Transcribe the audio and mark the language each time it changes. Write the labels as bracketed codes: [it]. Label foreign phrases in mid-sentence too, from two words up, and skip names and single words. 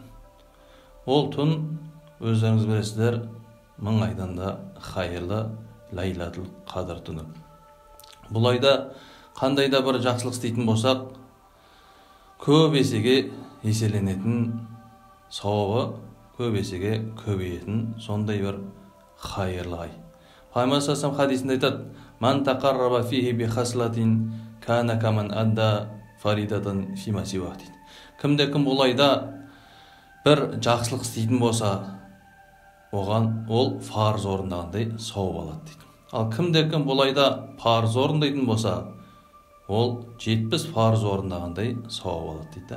[kk] Ол түн, өздеріңіз білесіздер, 1000 айдан да хайырлы лайлатул қадыр түні. Бұл айда қандай да бір жақсылық істейтін болсақ, көп есеге еселенетін, сауабы көп есеге көбейетін сондай бір хайырлы ай. Пайғамбар саллаллаху хадисінде айтады: [ar] "من تقرب فيه بخصلة كان كمن أدى فريضة فيما سواه." дейді. [kk] Кімде-кім бұл айда бір жақсылық істейтін болса, оған ол парыз орындағандай сауап алады дейді. Ал кімде-кім бұл айда парыз орындайтын болса, ол 70 парыз орындағандай сауап алады дейді.